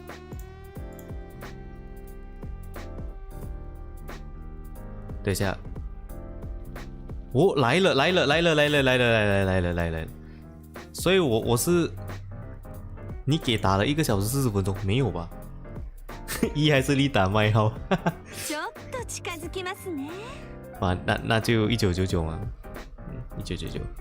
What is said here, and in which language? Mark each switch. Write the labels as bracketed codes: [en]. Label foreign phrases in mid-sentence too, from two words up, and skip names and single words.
[zh] 等一下，哦，来了！所以我是你给打了1个小时40分钟，没有吧？还是你打麦号？ [ja] ちょっと近づきますね。 [zh] 啊，那就1999嘛，1999。